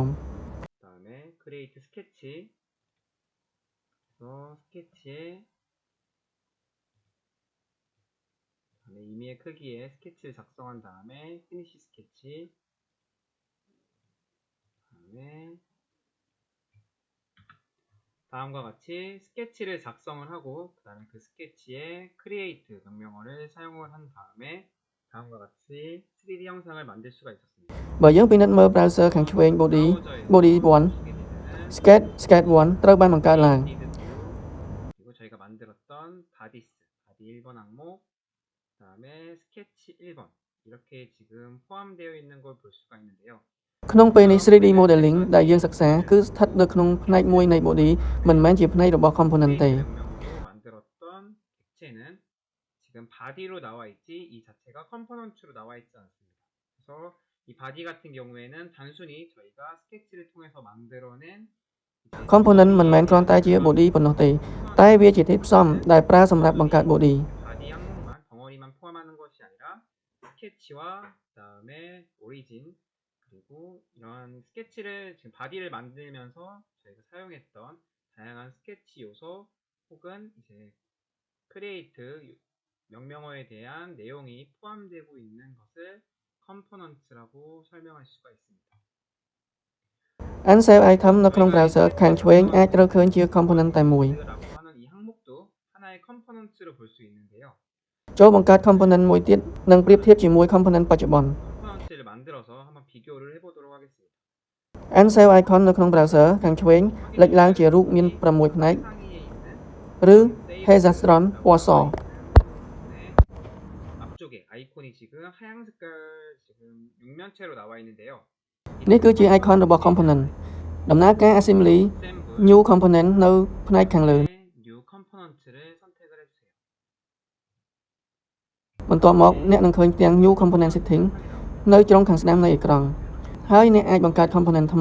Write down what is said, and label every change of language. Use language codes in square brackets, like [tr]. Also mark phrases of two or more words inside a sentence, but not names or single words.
[ko] 그다음에 create 스케치 그래서 스케치에 그다음에 임의의 크기의 스케치를 작성한 다음에 피니시 스케치 그다음에 다음과 같이 스케치를 작성을 하고 그다음에 그 스케치에 create 명령어를 사용을 한 다음에 다음과 같이 3D 형상을 만들 수가 있었습니다. [km] បើយើងពិនិត្យមើល browser ខាងឆ្វេង body 1 [ko] 보시게 되면은 [km] sketch 1 ត្រូវបានបង្កើតឡើង [ko] 그리고 저희가 만들었던 바디스 바디 1번 항목 그다음에 스케치 1번 이렇게 지금 포함되어 있는 걸 볼 수가 있는데요. [km] ក្នុងពេលនេះ 3D modeling ដែលយើងសិក្សាគឺស្ថិតនៅក្នុងផ្នែកមួយនៃ body មិនមែនជាផ្នែករបស់ component ទេ [ko] 명령으로 만들었던 객체는 지금 바디로 나와 있지 이 자체가 컴포넌트로 나와 있지 않습니다. 그래서 이 바디 같은 경우에는 단순히 저희가 스케치를 통해서 만들어낸 [km] component មិនមែនគ្រាន់តែជា body ប៉ុណ្ណោះទេតែវាជាធាតុផ្សំដែលប្រើសម្រាប់បង្កើត body [ko] 바디 항목만 덩어리만 포함하는 것이 아니라 스케치와 그다음에 오리진 그리고 이러한 스케치를 지금 바디를 만들면서 저희가 사용했던 다양한 스케치 요소 혹은 이제 크리에이트 명령어에 대한 내용이 포함되고 있는 것을 컴포넌트라고 설명할 수가 있습니다. [en] unsaved item [km] នៅក្នុង browser ខាងឆ្វេងអាចត្រូវឃើញជា component តែមួយ [ko] 라고 하는 이 항목도 하나의 컴포넌트로 볼 수 있는데요. [km] ចូលបង្កើត component មួយទៀតនិងប្រៀបធៀបជាមួយ component បច្ចុប្បន្ន [ko] 컴포넌트를 만들어서 한번 비교를 해보도록 하겠습니다. [en] unsaved icon [km] នៅក្នុង browser ខាងឆ្វេងលេចឡើងជារូបមាន 6 ផ្នែក [ko] 상위에 있는 [km] ឬ hexagon ពណ៌ស [ko] 앞쪽에 아이콘이 지금 하얀 색깔 지금 육면체로 나와 있는데요. [km] នេះគឺជា icon របស់ component ដំណើរការ [en] assembly new component [km] នៅផ្នែកខាងលើ [en] new component [ko] 를 선택을 해주세요. [km] បន្ទាប់មកអ្នកនឹងឃើញទាំង [en] new component setting [km] នៅជ្រុងខាងស្ដាំនៃអេក្រង់ហើយអ្នកអាចបង្កើត component ថ្មី